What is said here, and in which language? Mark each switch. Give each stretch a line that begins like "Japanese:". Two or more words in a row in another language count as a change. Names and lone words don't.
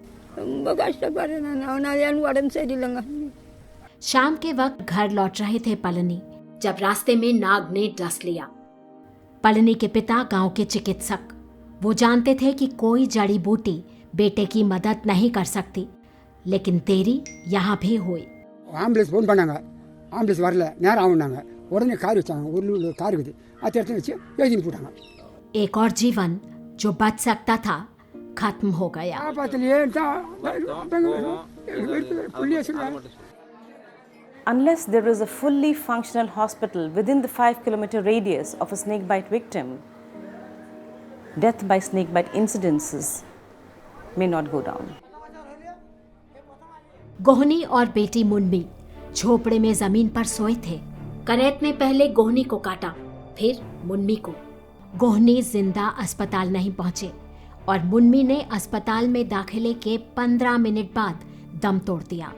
Hindi: शाम के वक्त घर लौट रहे थे पलनी, जब रास्ते में नाग ने डस लिया। पलनी के पिता गांव के चिकित्सक, वो जानते थे कि कोई जड़ी बूटी बेटे की मदद नहीं कर सकती, लेकिन देरी यहाँ भी हुई।
Tamil: ஆம்புலன்ஸ் ஃபோன் பண்ணாங்க, ஆம்புலன்ஸ் வரல, நேரம் ஆகுனாங்க। உடனே கார் வச்சாங்க, ஒரு கார் இருக்குது, அதை எடுத்து வச்சு எழுதின்னு போட்டாங்க।
Hindi: एक और जीवन जो बच सकता था खत्म हो गया।
English: Unless there is a fully functional hospital within the 5-kilometer radius of a snake bite victim, death by snake bite incidences may not go down.
Hindi: गोहनी और बेटी मुन्नी झोपड़े में जमीन पर सोए थे। करैत ने पहले गोहनी को काटा, फिर मुन्नी को। गोहनी जिंदा अस्पताल नहीं पहुंचे और मुन्नी ने अस्पताल में दाखिले के 15 मिनट बाद दम तोड़ दिया।